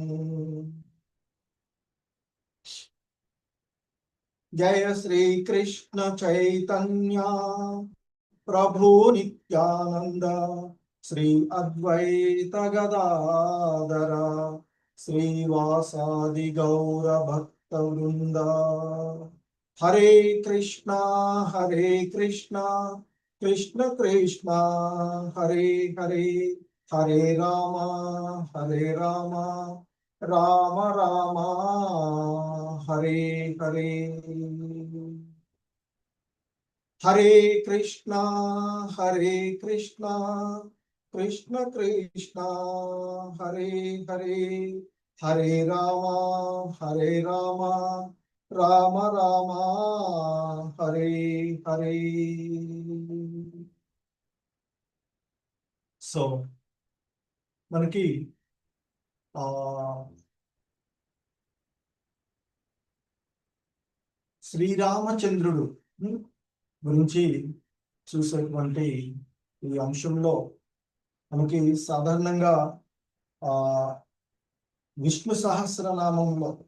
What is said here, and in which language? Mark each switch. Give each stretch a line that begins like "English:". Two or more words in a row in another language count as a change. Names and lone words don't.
Sanskrit: జయ శ్రీ కృష్ణ చైతన్య ప్రభు నిత్యానంద శ్రీ అద్వైత గదాధర శ్రీవాసాది గౌర భక్త భక్తవృంద. హరే కృష్ణ హరే కృష్ణ కృష్ణ కృష్ణ హరే హరే, హరే రామ హరే రామ రామ రామ హరే హరే. హరే కృష్ణ హరే కృష్ణ కృష్ణ కృష్ణ హరే హరే, హరే రామ రామ రామ హరే హరే.
Telugu: సో మనకి ఆ శ్రీరామచంద్రుడు గురించి చూసేటువంటి ఈ అంశంలో మనకి సాధారణంగా ఆ విష్ణు సహస్రనామంలో